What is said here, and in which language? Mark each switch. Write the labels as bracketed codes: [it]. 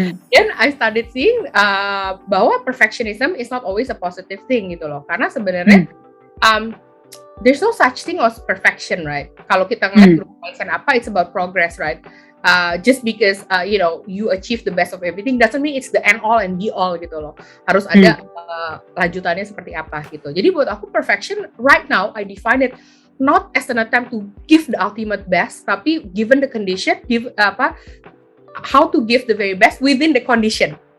[en] Then I started seeing [id] bahwa [en] perfectionism is not always a positive thing [id] gitu loh. Karena sebenarnya [en] there's no such thing as perfection, right? [id] Kalau kita ngeliat mindset apa, [en] it's about progress, right? Just because you achieve the best of everything doesn't mean it's the end all and be all [id] gitu loh. Harus ada lanjutannya seperti apa gitu. Jadi buat aku [en] perfection right now I define it not as an attempt to give the ultimate best, [id] tapi [en] given the condition, how to give the very best within the condition.